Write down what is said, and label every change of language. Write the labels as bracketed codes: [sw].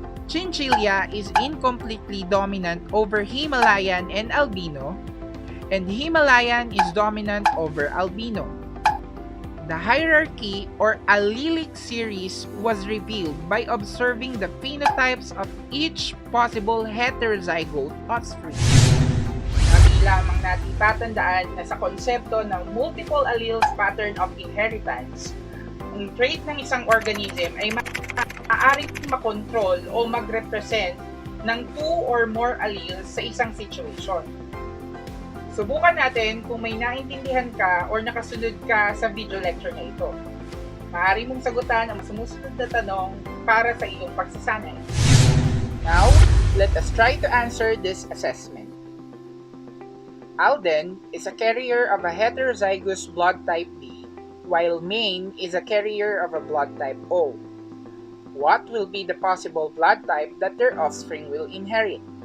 [en] Chinchilla is incompletely dominant over Himalayan and albino, and Himalayan is dominant over albino. The hierarchy or allelic series was revealed by observing the phenotypes of each possible heterozygote offspring. [tl] Lagi lamang natin tatandaan na sa konsepto ng [en] multiple alleles pattern of inheritance, [tl] ang trait ng isang organism ay maaaring makontrol o mag-represent ng [en] 2 or more alleles [tl] sa isang situation. Subukan natin kung may naintindihan ka [en] or [tl] nakasunod ka sa video lecture na ito. Maaari mong sagutan ang sumusunod na tanong para sa iyong pagsasanay. [en] Now, let us try to answer this assessment. Alden is a carrier of a heterozygous blood type B, while Maine is a carrier of a blood type O. What will be the possible blood type that their offspring will inherit?